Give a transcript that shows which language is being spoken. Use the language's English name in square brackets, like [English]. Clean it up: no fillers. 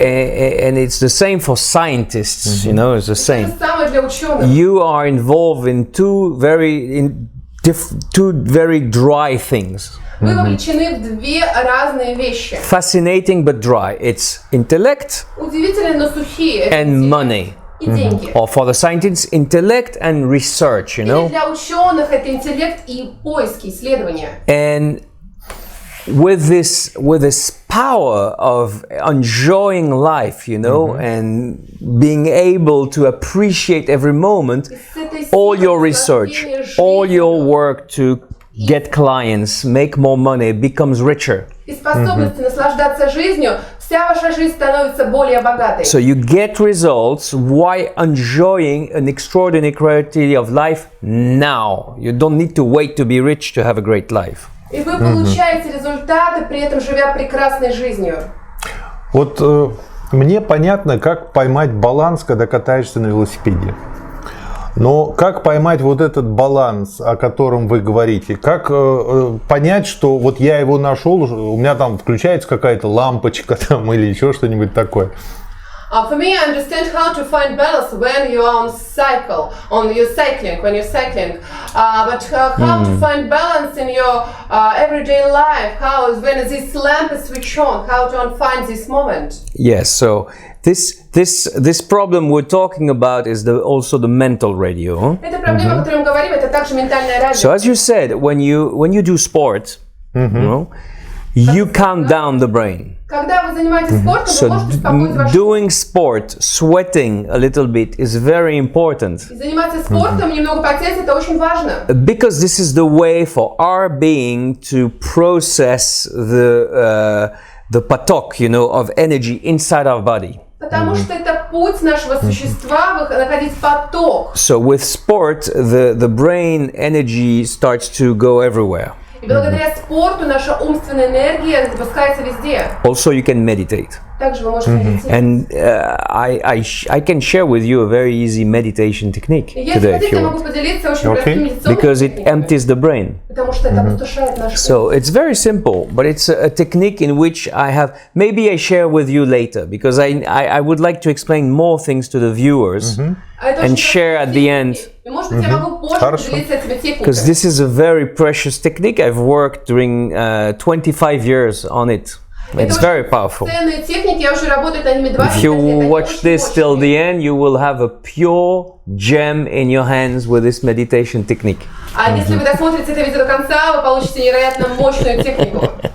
[English] and it's the same for scientists, you know, it's the [Russian] То [English] same. [Russian] же самое для ученых. [English] You are involved in two very dry things. [Russian] Вы вовлечены в две разные вещи. [English] Fascinating but dry. It's intellect [Russian] Удивительные, но сухие. Это [English] and [Russian] интеллект [English] money. [Russian] и деньги. [English] Or for the scientists, intellect and research, you [Russian] Или [English] know. [Russian] для ученых это интеллект и поиски, исследования. [English] And with this power of enjoying life, you know, and being able to appreciate every moment, all your research, all your work to get clients, make more money, becomes richer. [Russian] И способности наслаждаться жизнью, вся ваша жизнь становится более богатой. [English] So you get results while enjoying an extraordinary quality of life now. You don't need to wait to be rich to have a great life. [Russian] И вы получаете результаты, при этом живя прекрасной жизнью. Вот мне понятно, как поймать баланс, когда катаешься на велосипеде. Но как поймать вот этот баланс, о котором вы говорите? Как понять, что вот я его нашел, у меня там включается какая-то лампочка там, или еще что-нибудь такое? [English] For me, I understand how to find balance when you are when you're cycling. But how to find balance in your everyday life? When this lamp is switched on? How to find this moment? Yes. So this problem we're talking about is also the mental radio. [Russian] Это проблема, о которой мы говорим, это также ментальное радио. [English] So as you said, when you do sport, you know, you calm down the brain. [Russian] Когда вы занимаетесь спортом, [English] So [Russian] вы можете успокоить ваш [English] doing sport, sweating a little bit is very important. [Russian] И заниматься спортом, немного потеть, это очень важно. [English] Because this is the way for our being to process the поток, you know, of energy inside our body. [Russian] Потому что это путь нашего существа, находить поток. [English] So with sport, the brain energy starts to go everywhere. [Russian] И благодаря спорту наша умственная энергия запускается везде. [English] Also, you can meditate. [Russian] Также вы можете медитировать. [English] And I can share with you a very easy meditation technique [Russian] И если [English] today, if [Russian] хотите, я [English] you [Russian] могу [English] want, [Russian] поделиться очень простым медитационным [English] because it [Russian] техниками, [English] empties the brain. [Russian] потому что это опустошает наш ум. [English] So it's very simple, but it's a technique in which maybe I share with you later, because I would like to explain more things to the viewers and share at the end, [Russian] И, может быть, я могу позже поделиться этими [English] because [Russian] техниками. [English] this is a very precious technique. I've worked during 25 years on it. It's very powerful. [Russian] Ценные техники, я уже работаю над ними 20 [English] If [Russian] лет. [English] you [Russian] Они [English] watch [Russian] очень [English] this till [Russian] мощные. [English] the end, you will have a pure gem in your hands with this meditation technique. [Russian] А если вы досмотрите это видео до конца, вы получите невероятно мощную технику.